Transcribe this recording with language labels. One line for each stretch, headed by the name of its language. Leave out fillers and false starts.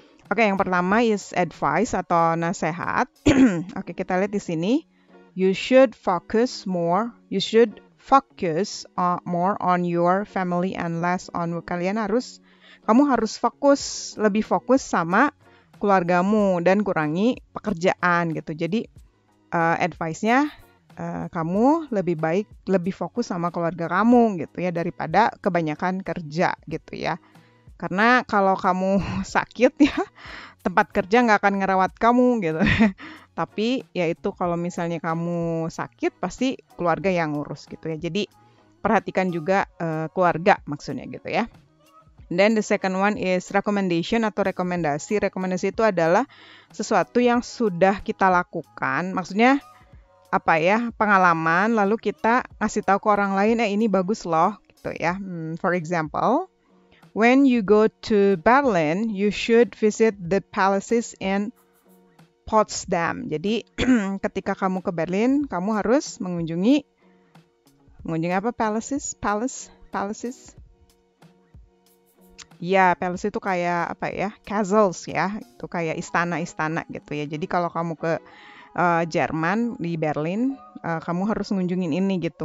Indonesian: Oke, yang pertama is advice atau nasihat. Oke, kita lihat di sini.
English: You should focus more on your family and less on work.
Indonesian: Kamu harus lebih fokus sama keluargamu dan kurangi pekerjaan gitu. Jadi advice-nya kamu lebih fokus sama keluarga kamu gitu ya, daripada kebanyakan kerja gitu ya. Karena kalau kamu sakit ya, tempat kerja nggak akan ngerawat kamu gitu. Tapi ya itu, kalau misalnya kamu sakit pasti keluarga yang ngurus gitu ya. Jadi perhatikan juga keluarga maksudnya gitu ya. Then the second one is recommendation atau rekomendasi. Rekomendasi itu adalah sesuatu yang sudah kita lakukan. Maksudnya pengalaman, lalu kita ngasih tahu ke orang lain, ini bagus loh gitu ya. For example,
English: when you go to Berlin, you should visit the palaces in Potsdam.
Indonesian: Jadi ketika kamu ke Berlin, kamu harus mengunjungi apa?
English: Palaces.
Indonesian: Ya, palace itu kayak apa ya? Castles ya. Itu kayak istana-istana gitu ya. Jadi kalau kamu ke Jerman di Berlin, kamu harus mengunjungin ini gitu.